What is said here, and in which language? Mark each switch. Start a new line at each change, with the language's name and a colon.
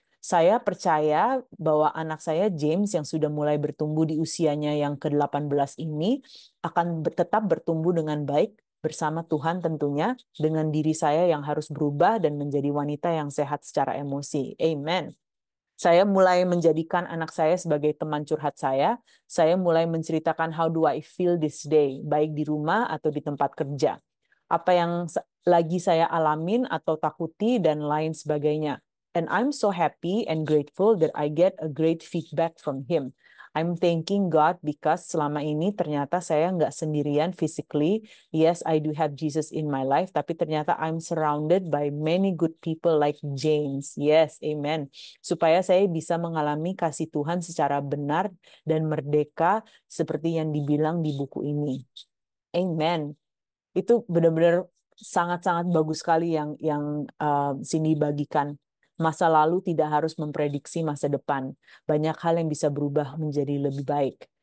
Indonesian: Saya percaya bahwa anak saya James yang sudah mulai bertumbuh di usianya yang ke-18 ini akan tetap bertumbuh dengan baik bersama Tuhan tentunya dengan diri saya yang harus berubah dan menjadi wanita yang sehat secara emosi. Amen. Saya mulai menjadikan anak saya sebagai teman curhat saya. Saya mulai menceritakan
English: how do I feel this day,
Indonesian: baik di rumah atau di tempat kerja. Apa yang lagi saya alamin atau takuti dan lain sebagainya.
English: And I'm so happy and grateful that I get a great feedback from him. I'm thanking God because
Indonesian: selama ini ternyata saya nggak sendirian physically.
English: Yes, I do have Jesus in my life,
Indonesian: tapi ternyata
English: I'm surrounded by many good people like James. Yes, amen.
Indonesian: Supaya saya bisa mengalami kasih Tuhan secara benar dan merdeka seperti yang dibilang di buku ini. Amen. Itu benar-benar sangat-sangat bagus sekali yang Cindy bagikan. Masa lalu tidak harus memprediksi masa depan. Banyak hal yang bisa berubah menjadi lebih baik.